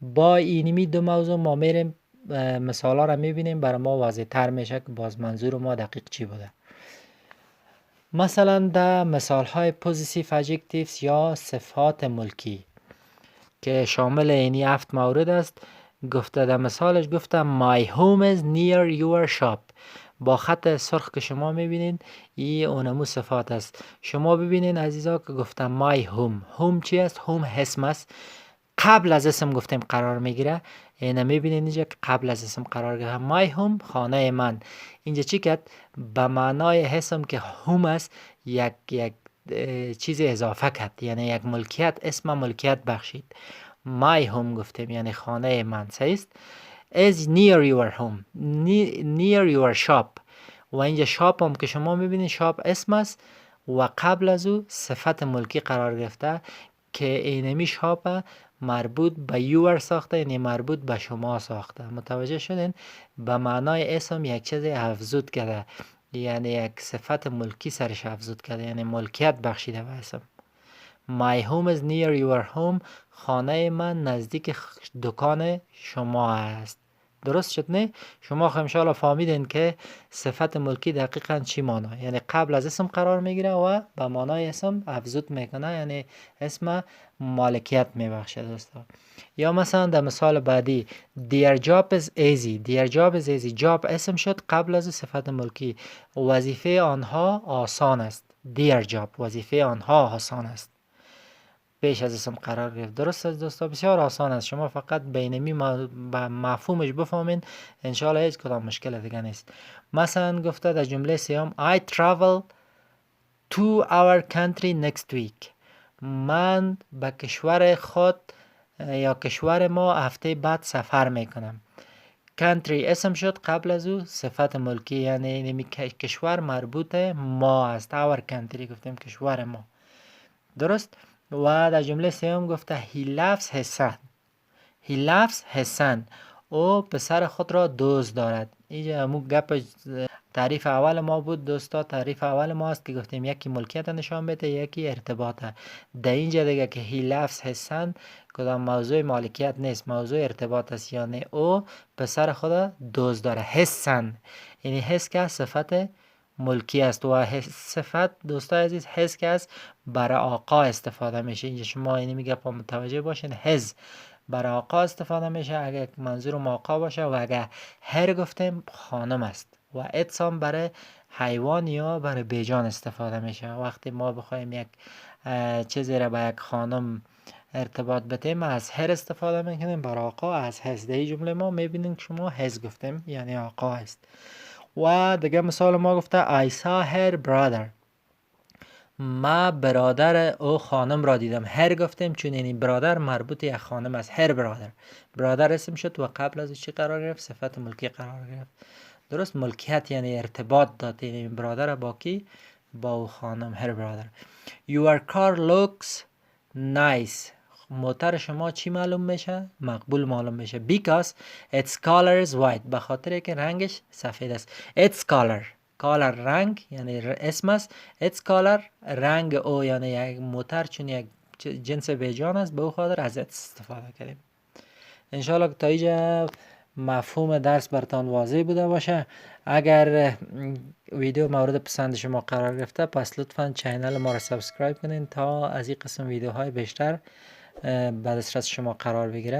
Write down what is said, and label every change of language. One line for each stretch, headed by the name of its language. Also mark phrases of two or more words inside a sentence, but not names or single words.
Persian: با اینمی دو موضوع ما میریم مثال ها را میبینیم، برای ما واضح تر میشه که باز منظور ما دقیق چی بوده. مثلا در مثال های
English: positive adjectives
Persian: یا صفات ملکی که شامل اینی 7 مورد است، گفته در مثالش گفته
English: my home is near your shop.
Persian: با خط سرخ که شما میبینید این اونمو صفات است. شما ببینید عزیزا که گفته
English: my home
Persian: چی است؟ home اسم است، قبل از اسم گفتیم قرار میگیره. اینه میبینید اینجا که قبل از اسم قرار گرفته
English: my home،
Persian: خانه من. اینجا چی کرد؟ به معنای اسم که home است یک چیز اضافه کرد، یعنی یک ملکیت، اسم ملکیت بخشید.
English: my home
Persian: گفتیم یعنی خانه من. صحیح است.
English: is near your home، near your shop.
Persian: و اینجا شاپ هم که شما میبینید شاپ اسم است و قبل از او صفت ملکی قرار گرفته که اینمی شاپ مربوط به your ساخته، یعنی مربوط به شما ساخته. متوجه شدین؟ به معنای اسم یک چیز افزود کرده، یعنی یک صفت ملکی سرش افزود کرده، یعنی ملکیت بخشیده به اسم.
English: My home is near your home،
Persian: خانه من نزدیک دکان شما است. درست شد نه؟ شما خب انشاءالله فهمیدین که صفت ملکی دقیقاً چی معنی، یعنی قبل از اسم قرار میگیره و به معنای اسم افزود میکنه، یعنی اسم مالکیت میبخشه دوستا. یا مثلا در مثال بعدی
English: their job is easy، their job is easy،
Persian: job اسم شد قبل از صفت ملکی، وظیفه آنها آسان است.
English: their job
Persian: وظیفه آنها آسان است، پیش از اسم قرار گرفت. درست است دوستا، بسیار آسان است. شما فقط بینمی مفهومش بفهمین، انشاءالله هیچ کدام مشکل دیگه نیست. مثلا گفته در جمله سیام
English: I travel to our country next week،
Persian: من به کشور خود یا کشور ما هفته بعد سفر میکنم. country اسم شد قبل از او صفت ملکی، یعنی کشور مربوط ما است.
English: our country
Persian: گفتیم کشور ما. درست. و در جمله سوم گفته
English: he loves his son، he loves his son،
Persian: او پسر خود را دوست دارد. اینجا همون گپ تعریف اول ما بود دوستا. تعریف اول ما است که گفتیم یکی ملکیت نشان بده، یکی ارتباطه. در اینجا دیگه که
English: he loves his son
Persian: کدام موضوع مالکیت نیست، موضوع ارتباط است، یعنی او پسر خود دوست داره.
English: his son
Persian: یعنی حس که صفت ملکی است و صفت دوستای عزیز حس که است برای آقا استفاده میشه. اینجا شما اینی میگه پا متوجه باشین، حس برای آقا استفاده میشه اگر منظور آقا باشه، و اگر هر گفتیم خانم است، و اتسام برای حیوان یا برای بیجان استفاده میشه. وقتی ما بخوایم یک چیزی را به یک خانم ارتباط بدیم از هر استفاده میکنیم، برای آقا از حس. در این جمله ما میبینیم که شما حس گفتیم یعنی آقا است. و دیگه مثال ما گفته
English: I saw her brother،
Persian: ما برادر او خانم را دیدم. هر گفتیم چون این برادر مربوط یک خانم است. هر برادر اسم شد و قبل از چی قرار گرفت؟ صفت ملکی قرار گرفت. درست. ملکیت یعنی ارتباط داد این برادر با کی؟ با او خانم. هر برادر.
English: Your car looks nice،
Persian: موتر شما چی معلوم میشه؟ مقبول معلوم میشه.
English: Because its color is white،
Persian: به خاطر که رنگش سفید است.
English: Its color
Persian: رنگ یعنی اسم است.
English: Its color
Persian: رنگ او، یعنی یک موتر چون یک جنس بیجان است به او خاطر از استفاده کردیم. انشاءالله تا اینجا مفهوم درس برتان واضح بوده باشه. اگر ویدیو مورد پسند شما قرار گرفته پس لطفاً چینل ما را سابسکرایب کنین تا از این قسم ویدیوهای بیشتر بعد دسترس شما قرار بگیره.